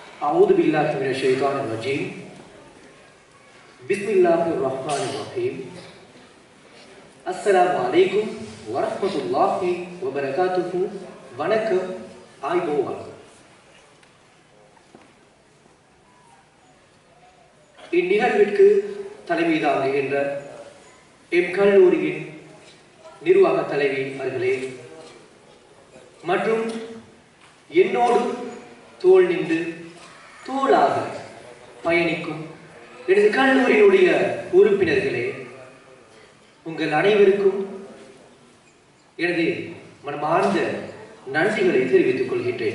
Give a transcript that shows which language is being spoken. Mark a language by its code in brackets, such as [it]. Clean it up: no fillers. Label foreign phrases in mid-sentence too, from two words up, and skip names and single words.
[ar] أعوذ بالله من الشيطان الرجيم بسم الله الرحمن الرحيم السلام عليكم ورحمة الله وبركاته [ta] வணக்கம் ஆய்வோவார். இந்நிகழ்விற்கு தலைமை தாங்குகின்ற எம் கல்லூரியின் நிர்வாக தலைவி அவர்களே மற்றும் என்னோடு தோள் நின்று தோளாக பயணிக்கும் எனது கல்லூரியினுடைய உறுப்பினர்களே, உங்கள் அனைவருக்கும் எனது மனமார்ந்த நன்றிகளை தெரிவித்துக் கொள்கின்றேன்.